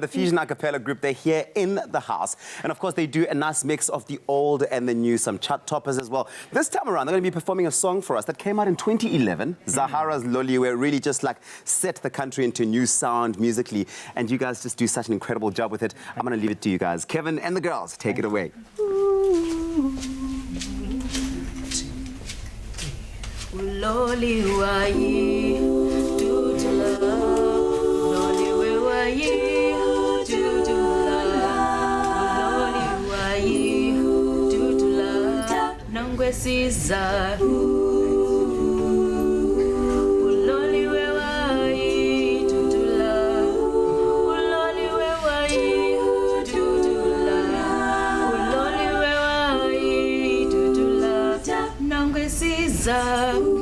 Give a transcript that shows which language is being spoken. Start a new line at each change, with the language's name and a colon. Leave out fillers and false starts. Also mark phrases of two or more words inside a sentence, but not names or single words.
English: The Fusion Acapella group, they're here in the house. And of course, they do a nice mix of the old and the new, some chart toppers as well. This time around, they're going to be performing a song for us that came out in 2011. Zahara's Loliwe really just like set the country into new sound musically. And you guys just do such an incredible job with it. I'm going to leave it to you guys. Kevin and the girls, take it away.
Xhosa: Loli wayi dudula Loli we wayi dudula Loli wayi dudula Nangwe siza Loli we wayi dudula Loli we wayi dudula Loli we wayi dudula Nangwe siza